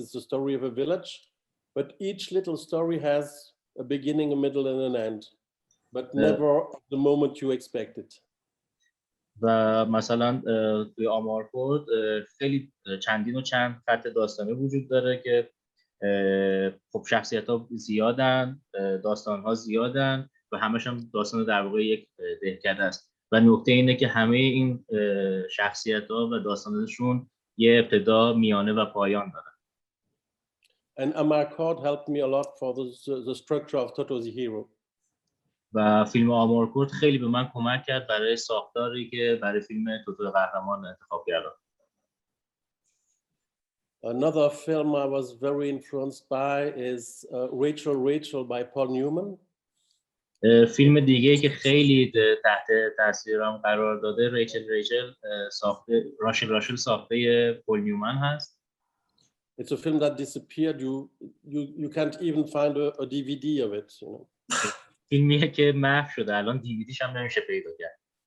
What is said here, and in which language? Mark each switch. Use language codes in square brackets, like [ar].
[en] It's the story of a village, but each little story has a beginning, a middle, and an end, but never at the moment you expect it. [fa] و مثلا توی آمارکورد خیلی چند خط داستانی وجود داره که خب شخصیت‌ها زیادن، داستان‌ها زیادن و همش هم داستان در واقع یک دهکده است و نکته اینه که همه این شخصیت‌ها و داستانشون یه ابتدا، میانه و پایان دارن. [en] And Amarcord helped me a lot for the structure of Toto the Hero. [fa] و فیلم آمارکورد خیلی به من کمک کرد برای ساختاری که برای فیلم توتو قهرمان انتخاب کردم. [en] Another film I was very influenced by is Rachel by Paul Newman. [fa] فیلم دیگه که خیلی تحت تاثیرم قرار داده ریچل ساخته راشل ساخته پول نیومن هست. [en] It's a film that disappeared. You can't even find a DVD of it. You know. [fa] فیلمیه که محو شده، الان دیویدیش هم نمیشه پیدا کرد.